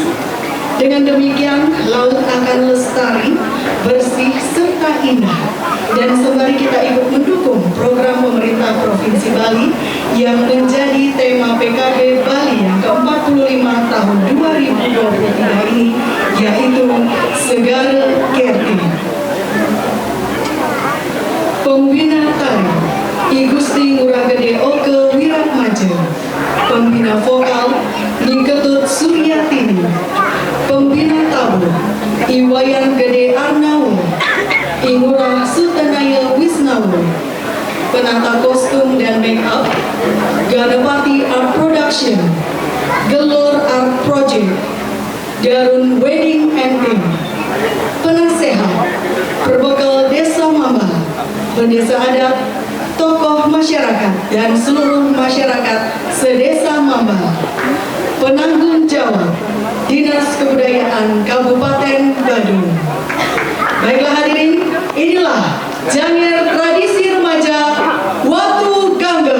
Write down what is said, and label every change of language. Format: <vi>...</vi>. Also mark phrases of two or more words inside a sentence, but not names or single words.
<id>Dengan demikian, laut akan lestari, bersih, serta indah. Dan sembari kita ikut mendukung program pemerintah Provinsi Bali yang menjadi tema PKB Bali yang ke-45 tahun 2023 ini, yaitu Segara Kerti. Pembina tari I Gusti Ngurah Gede Oke Wiratmaja. Pembina vokal Niketut Suryatini. Pembina tabuh Iwayan Gede Arnawo. penata kostum dan</id> <en>make up,</en> <id>Ganapati Art Production, Gelor Art Project, Darun Wedding and Theme, penasehat, perbekal Desa Mamba, pendesa adat, tokoh masyarakat dan seluruh masyarakat sedesa Mamba, penanggung jawab Dinas Kebudayaan Kabupaten Badung. Baiklah hadirin, inilah Janger Tradisi Remaja Watu Gangga.</id>